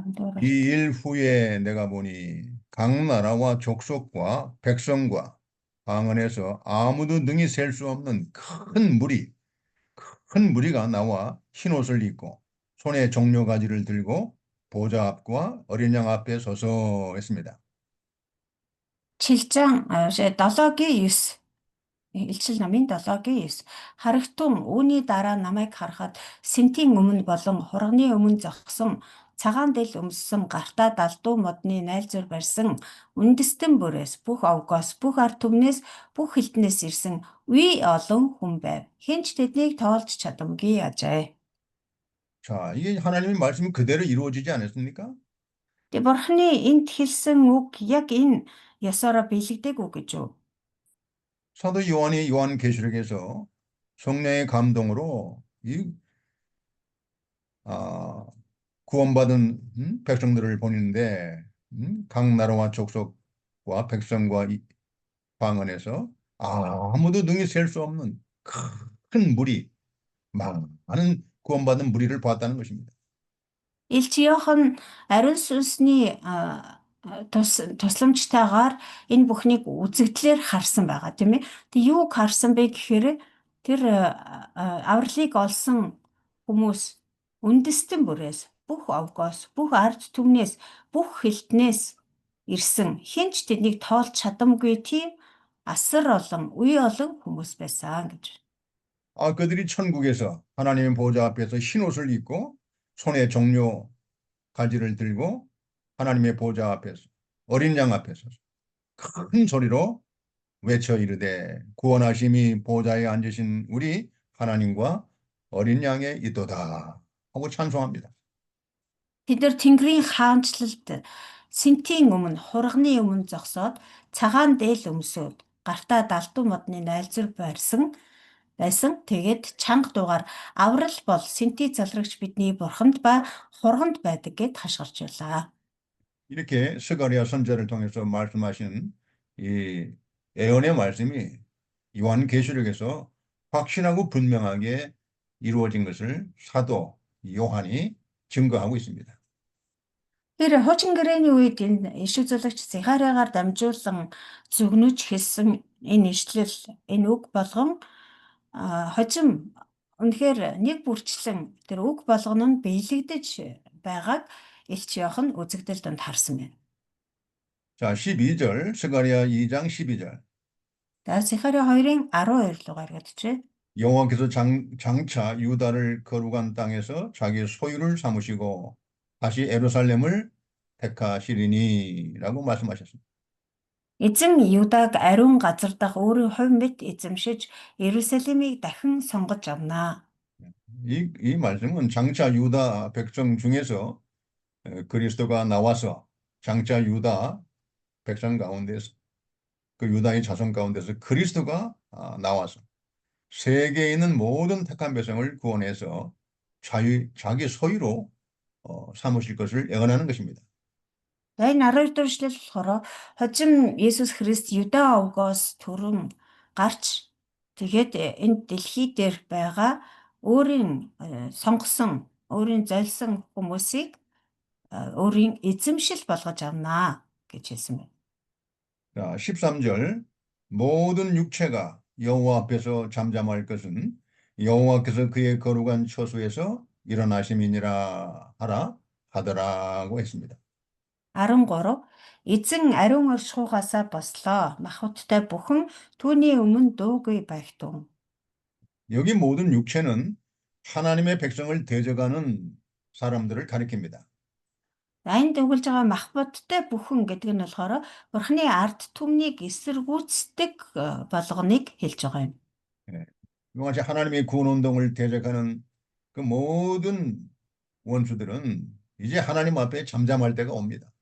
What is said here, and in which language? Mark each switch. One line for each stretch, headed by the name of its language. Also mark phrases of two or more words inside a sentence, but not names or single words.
Korean: 이 일 후에 내가 보니 각 나라와 족속과 백성과 방언에서 아무도 능히 셀 수 없는 큰 무리가 나와 흰 옷을 입고 손에 종려가지를 들고 보좌 앞과 어린 양 앞에 서서 했습니다.
Mongolian: 7장 7-9 Илчил намын 7-9 харагтун үүний дараа намайг харахад сэнтийн өмнө болон хурганы өмнө зогсон цагаан дэл өмссөн гартаа далдуу модны найлзуур барьсан үндэстэн бүрээс бүх овгоос бүх ард түмнээс бүх хилтнээс ирсэн үе олон хүн байв. Хэн ч тэднийг тоолж чадамгүй ажээ.
Korean: 자, 이게 하나님의 말씀이 그대로 이루어지지 않았습니까?
Mongolian: Тэгээ бурхны энд хэлсэн үг яг энэ ёсороо биелэгдэг үг гэж үү?
Korean: 사도 요한이 요한계시록에서 성령의 감동으로 아, 구원받은 백성들을 보는데 각 나라와 족속과 백성과 방언에서 아무도 능히 셀 수 없는 큰 무리, 많은 구원받은 무리를 보았다는 것입니다.
Mongolian: Илч Иохан ариун сүнсний тусламжтайгаар энэ бүхнийг үзэгдлээр харсан байгаа тийм ээ. Тэг юуг харсан бэ гэхээр тэр авралыг олсон хүмүүс үндэстэн бүрээс бүх овгоос бүх ард түмнээс бүх хилтнээс ирсэн хэн ч тэднийг тоолж чадамгүй тийм асар олон үе олон хүмүүс байсан гэж.
Korean: 그들이 천국에서 하나님의 보좌 앞에서 흰 옷을 입고 손에 종려 가지를 들고 하나님의 보좌 앞에서 어린 양 앞에서 큰 소리로 외쳐 이르되 구원하심이 보좌에 앉으신 우리 하나님과 어린 양의 있도다 하고 찬송합니다.
Mongolian: Тэд нар Тэнгэрийн хаанчлалд сэнтийн өмнө хурганы өмнө зогсоод цагаан дээл өмсөөд гартаа далдуу модны найлзур байсан. Тэгээд чанга дуугаар аврал бол сэнти залрагч бидний бурханд ба хурганд байдаг гэд хашгирчлаа.
Korean: 이렇게 스가랴 선지자를 통해서 말씀하신 이 예언의 말씀이 요한계시록에서 확신하고 분명하게 이루어진 것을 사도 요한이 증거하고 있습니다.
Mongolian: Тэр хуучин гэрээний үед энэ ишиг зүлэгч Захариагаар дамжуулан зүгнүж хэлсэн энэ ишлэл энэ үг болгон хожим үнэхээр нэг бүрчлэн тэр үг болгоно нь биелэгдэж байгааг Илч Иохан үзэгдэл донд харсан байна.
Korean: 자, 12절, 스가랴 2장 12절.
Mongolian: За Захари 2-ын 12 руу гаргадчихэ.
Korean: 여호와께서 장차 유다를 거룩한 땅에서 자기 소유를 삼으시고 다시 예루살렘을 택하시리니라고 말씀하셨습니다.
Mongolian: Эзэн Юдаг ариун газар дах өөрийн хувь мэт эзэмшиж Иерусалимыг дахин сонгож авнаа.
Korean: 이 말씀은 장차 유다 백성 중에서 그리스도가 나와서 장차 유다 백성 가운데서 그 유다의 자손 가운데서 그리스도가 나와서 세계에 있는 모든 택한 백성을 구원해서 자기 소유로 삼으실 것을 예언하는 것입니다.
Mongolian: За энэ 12 дугаар эшлэл болохоор хожим Есүс Христ Юда овгоос төрөн гарч тэгээд энэ дэлхий дээр байгаа өөрийн сонгосон, өөрийн золисон хүмүүсийг өөрийн эзэмшил болгож авнаа гэж хэлсэн байна.
Korean: 자, 13절 모든 육체가 여호와 앞에서 잠잠할 것은 여호와께서 그의 거룩한 처소에서 일어나심이니라 하더라고 했습니다.
Mongolian: 13 эзэн ариун оршихуйгаасаа бослоо махбодтой бүхэн түүний өмнө дуугүй байгтун.
Korean: 여기 모든 육체는 하나님의 백성을 대적하는 사람들을 가리킵니다.
Mongolian: Энд өгүүлж байгаа махбодтой бүхэн гэдэг нь болохоор бурхны ард түмнийг эсэргүүцдэг болгоныг хэлж байгаа юм.
Korean: 이같이 하나님의 구원 운동을 대적하는 그 모든 원수들은 이제 하나님 앞에 잠잠할 때가 옵니다.